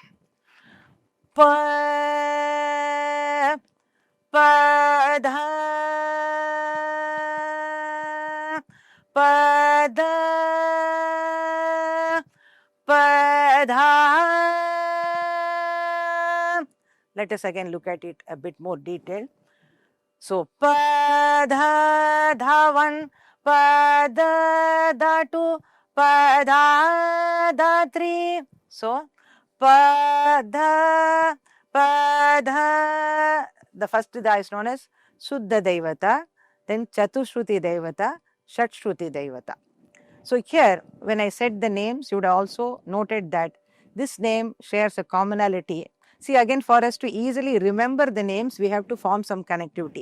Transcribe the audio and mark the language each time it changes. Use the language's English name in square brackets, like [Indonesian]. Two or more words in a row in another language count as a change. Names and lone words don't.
[English] Pa, Pa, Dha, Pa, Dha, Pa, Dha. Let us again look at it a bit more detailed. So, Pa, Dha, Dha 1, Pa, Dha, Dha 2, Pa, Dha, Dha 3. So, Pa, Dha, Pa, Dha. The first Dha is known as Shuddha Daivata, then Chatushruti Daivata, Shatshruti Daivata. So, here when I said the names, you would have also noted that this name shares a commonality. See, again, for us to easily remember the names, we have to form some connectivity.